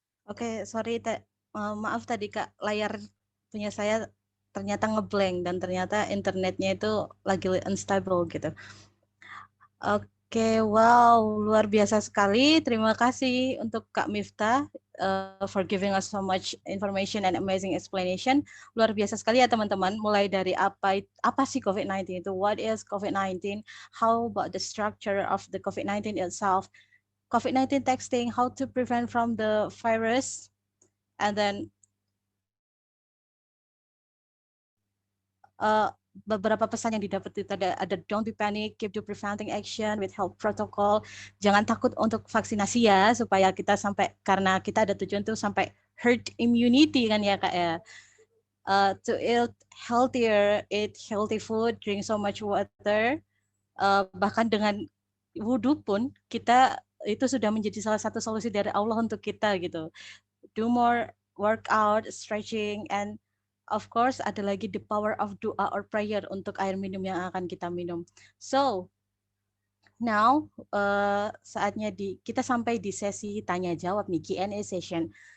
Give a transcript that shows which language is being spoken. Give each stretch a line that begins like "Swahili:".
Indonesian: Oke, sorry, maaf tadi Kak, layar punya saya ternyata ngeblank dan ternyata internetnya itu lagi unstable gitu. Oke, wow, luar biasa sekali. Terima kasih untuk Kak
English: Miftah for giving us so much information and amazing explanation.
Indonesian: Luar biasa sekali ya teman-teman. Mulai dari apa sih COVID-19 itu?
English: What is COVID-19? How about the structure of the COVID-19 itself? COVID-19 texting, how to prevent from the virus, and then
Indonesian: beberapa pesan yang didapat itu ada
English: don't be panic, keep the preventing action with health protocol.
Indonesian: Jangan takut untuk vaksinasi ya, supaya kita sampai, karena kita ada tujuan tuh sampai herd immunity kan ya Kak ya.
English: To eat healthier, eat healthy food, drink so much water,
Indonesian: bahkan dengan wudhu pun kita itu sudah menjadi salah satu solusi dari Allah untuk kita gitu.
English: Do more workout, stretching, and of course
Indonesian: ada lagi
English: the power of doa or prayer
Indonesian: untuk air minum yang akan kita minum.
English: So now
Indonesian: saatnya kita sampai di sesi tanya jawab nih, Q&A session.